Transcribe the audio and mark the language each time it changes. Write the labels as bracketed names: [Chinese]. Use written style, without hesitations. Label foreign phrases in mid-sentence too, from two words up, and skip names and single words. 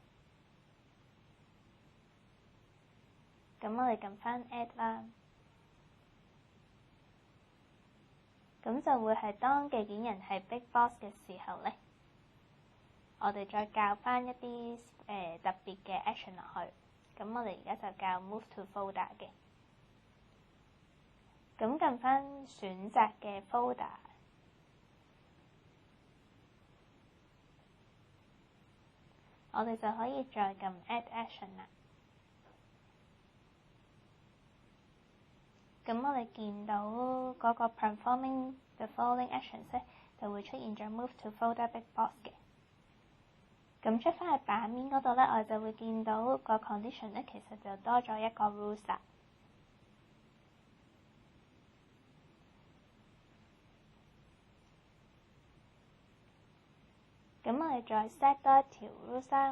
[Cantonese] 咁我哋撳翻 add 啦。咁就會係當寄件人係 Big Boss 嘅時候咧，我哋再校翻一啲特別嘅 action 落去。咁我哋而家就校 [English] move to folder [Cantonese] 嘅。咁撳翻選擇嘅 folder， 我哋就可以再撳 [English] add action [Cantonese] 啦。咁我哋見到嗰個 [English] performing the following actions [Cantonese] 咧，就會出現咗 [English] move to folder Big Boss [Cantonese] 嘅。咁出翻去版面嗰度咧，我哋就會見到個 condition 咧，其實就多咗一個 rules 啦。咁我哋再 set 多一條 rules 啦。